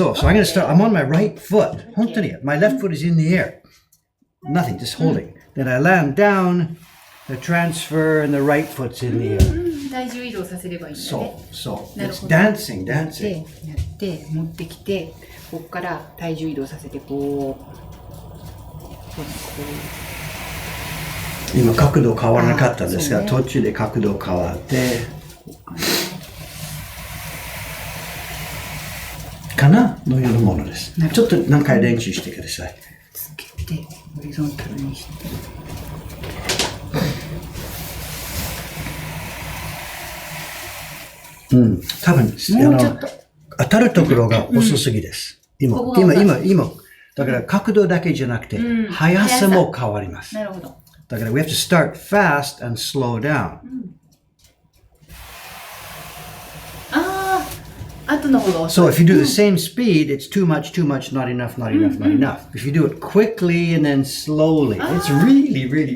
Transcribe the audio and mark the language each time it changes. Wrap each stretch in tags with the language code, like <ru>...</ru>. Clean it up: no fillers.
<en>So I'm going to start, I'm on my right foot.</en> <ja>本当に、</ja> <en>my left foot is in the air. Nothing, just holding. Then I land down, the transfer, and the right foot's in the air.</en> <ja>体重移動させればいいんだね。</ja> <en>そう。It's dancing.</en> <ja>やって持ってきて、ここから体重移動させてこう。今角度変わらなかったんですが、途中で角度変わって、かなのようなものです。ちょっと何回練習してください。つけて、ホリゾンタルにして。多分当たるところが遅すぎです。今。だから角度だけじゃなくて、速さも変わります。なるほど。</ja> <en>だから we have to start fast and slow down.</en> <ja>後の方が遅い。</ja> <en>So if you do the same speed, it's too much, not enough. If you do it quickly and then slowly, it's really,</en>